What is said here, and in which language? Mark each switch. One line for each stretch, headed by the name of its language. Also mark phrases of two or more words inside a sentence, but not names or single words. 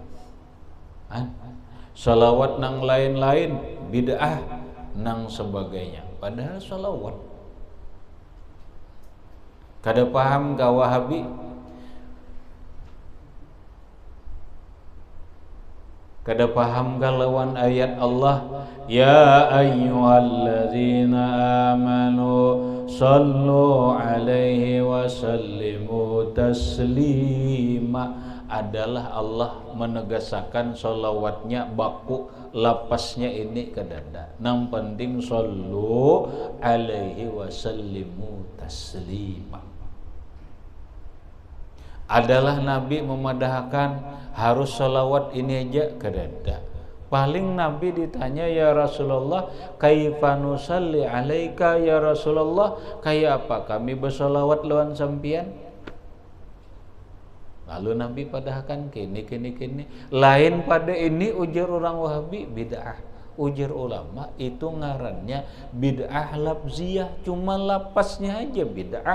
Banjar: Salawat nang lain-lain bid'ah nang sebagainya. Padahal salawat. Kada paham ka Wahabi? Kada paham kalawan ayat Allah,
Arabic: يا أيها الذين آمنوا صلوا عليه وسلموا تسليما,
Banjar: adalah Allah menegaskan solawatnya baku lapasnya ini ke dada. Nang penting
Arabic: صلوا عليه وسلموا تسليما.
Banjar: Adalah Nabi memadahkan harus salawat ini aja ke dada. Paling Nabi ditanya,
Arabic: يا رسول الله, كيف نصلي عليك يا رسول الله,
Banjar: kayak apa kami bersalawat lawan sampian? Lalu Nabi padahkan kini. Lain pada ini ujar orang Wahabi bid'ah. Ujar ulama itu ngarannya
Arabic: بدعة لفظية,
Banjar: cuma lapasnya aja bid'ah.